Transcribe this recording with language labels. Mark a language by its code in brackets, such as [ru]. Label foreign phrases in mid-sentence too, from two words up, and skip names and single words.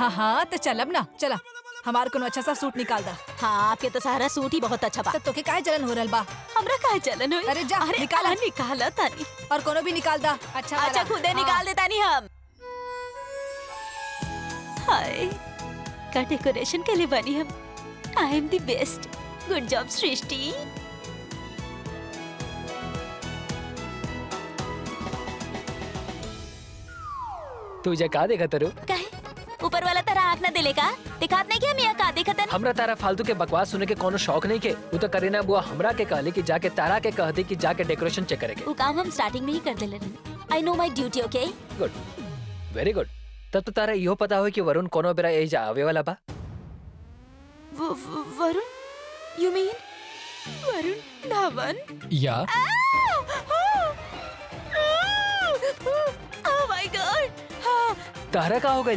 [bho] हाँ हाँ, तो चलब ना, चला हमार कोनो अच्छा सा सूट निकाल दा। हाँ, आपके तो सारा सूट ही बहुत अच्छा बा। तो तोके काहे जलन हो रहल बा? हमरा काहे चलन होई? अरे जा, अरे निकाला। निकाला तानी। और कोनो भी निकाल दा, अच्छा अच्छा वाला। खुदे हाँ। निकाल देता नहीं हम। हाय, का डेकोरेशन के लिए बनी हम। [en] I am the best. Good job Srishti. [bho] तुझे का देखा तरु? काहे? ऊपर वाला तारा आँख ना दिले का? दिखात नहीं कि हम यहाँ का देखतन? हमरा तारा फालतू के बकवास सुने के कोनो शौक नहीं के। वो तो करीना बुआ हमरा के कहले कि जाके तारा के कह दे कि जाके डेकोरेशन चेक करेंगे। वो काम हम स्टार्टिंग में ही कर देले। [en] I know my duty, okay? Good, very good. [bho] तब तो तारा इहो पता हो कि वरुण कोनो बेरा एज आवे वाला बा। [en] Varun, you mean Varun Dhawan? या Oh my God. हाँ, [bho] तारा का हो गई?